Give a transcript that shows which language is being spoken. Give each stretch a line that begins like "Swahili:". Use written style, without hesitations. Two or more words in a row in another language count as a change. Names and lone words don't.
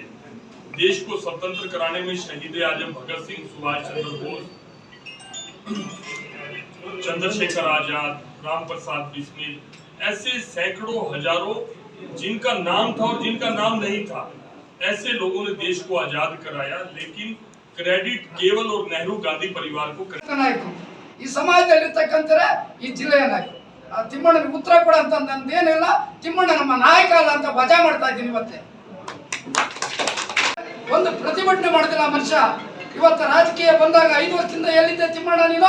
Hindi: देश को स्वतंत्र कराने में शहीद आजम भगत सिंह, सुभाष चंद्र बोस, चंद्रशेखर आजाद, राम प्रसाद बिस्मिल, ऐसे सैकड़ों हजारों जिनका नाम था और जिनका नाम नहीं था, ऐसे लोगों ने देश को आजाद कराया। लेकिन क्रेडिट केवल और नेहरू गांधी परिवार को
Kannada: ಈ ಸಮಾಜದಲ್ಲಿರ್ತಕ್ಕಂಥರೆ ಈ ಜಿಲ್ಲೆಯ ನಾಯಕ ತಿಮ್ಮಣ್ಣನಿಗೆ ಉತ್ತರ ಕೊಡ ಅಂತ ನಂದೇನಿಲ್ಲ. ತಿಮ್ಮಣ್ಣ ನಮ್ಮ ನಾಯಕ ಅಲ್ಲ ಅಂತ ವಜಾ ಮಾಡ್ತಾ ಇದ್ದೀನಿ. ಇವತ್ತೇ ಒಂದು ಪ್ರತಿಭಟನೆ ಮಾಡಿದಿಲ್ಲ ಮನುಷ್ಯ. ಇವತ್ತು ರಾಜಕೀಯ ಬಂದಾಗ 5 ವರ್ಷದಿಂದ ಎಲ್ಲಿದ್ದೆ ತಿಮ್ಮಣ್ಣ ನೀನು?